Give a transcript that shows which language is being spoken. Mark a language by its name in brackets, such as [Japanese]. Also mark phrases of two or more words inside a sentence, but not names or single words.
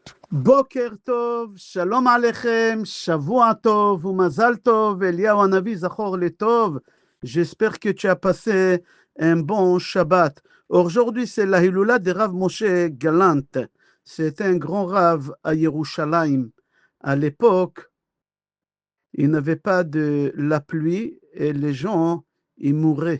[Hebrew] בוקר טוב, שלום עליכם, שבוע טוב, ומזל טוב, אליהו הנביא זכור לטוב. [French] J'espère que tu as passé un bon Shabbat. Aujourd'hui, c'est la Hilula de Rav Moshe Galant. C'est un grand Rav à Yerushalayim. À l'époque, il n'y avait pas de la pluie et les gens, ils mouraient.